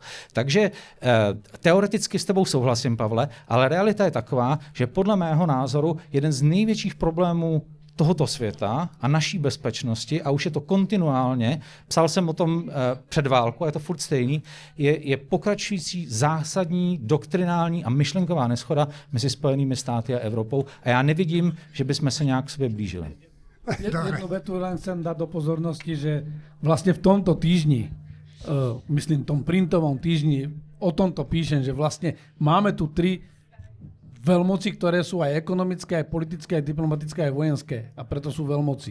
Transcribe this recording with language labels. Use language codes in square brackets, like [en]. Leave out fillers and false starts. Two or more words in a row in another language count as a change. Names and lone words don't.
[cs] Takže teoreticky s tebou souhlasím, Pavle, ale realita je taková, že podle mého názoru jeden z největších problémů tohoto světa a naší bezpečnosti, a už je to kontinuálně, psal jsem o tom před válkou, je to furt stejný, je pokračující zásadní doktrinální a myšlenková neshoda mezi Spojenými státy a Evropou a já nevidím, že bychom se nějak k sobě blížili. [sk] Jednu vetu len chcem dať do pozornosti, že vlastne v tomto týždni, myslím tom printovom týždni, o tomto píšem, že vlastne máme tu 3 veľmoci, ktoré sú aj ekonomické, aj politické, aj diplomatické, aj vojenské. A preto sú veľmoci.